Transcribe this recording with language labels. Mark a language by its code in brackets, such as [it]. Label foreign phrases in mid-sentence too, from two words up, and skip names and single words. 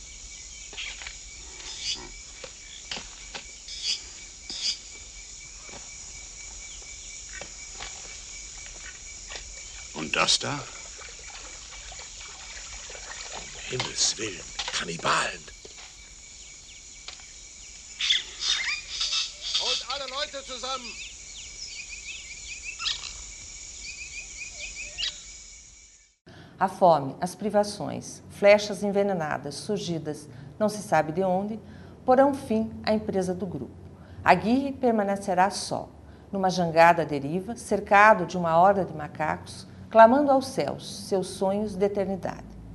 [de] Und das da? Um Himmels Willen, Kannibalen. Holt alle Leute zusammen! [pt] A fome, as privações, flechas envenenadas surgidas não se sabe de onde, porão fim à empresa do grupo. Aguirre permanecerá só, numa jangada à deriva, cercado de uma horda de macacos, clamando aos céus seus sonhos de eternidade.